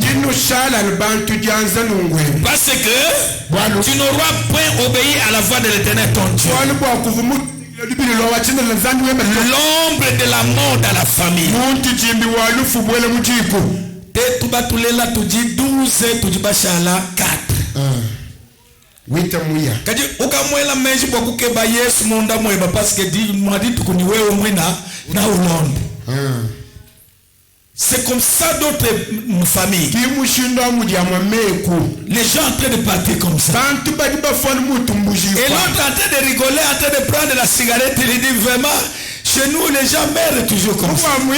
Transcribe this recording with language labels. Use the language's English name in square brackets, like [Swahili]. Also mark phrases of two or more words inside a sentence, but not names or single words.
[French] Parce que tu n'auras point obéi à la voix de l'Éternel ton Dieu. L'ombre de la mort dans la famille. Tu vas tout là, tu dis 12, tu dis 4. [Luba-Lulua] Kadi ukamwela menji kwa kukeba Yesu munda mweba [French] parce que dit [Luba-Lulua] mwadi tukuni wewe mwena na ulombe. [French] C'est comme ça d'autres familles. Les gens en train de partir comme ça. Et l'autre en train de rigoler, en train de prendre la cigarette, il dit vraiment, chez nous les gens meurent toujours comme ça.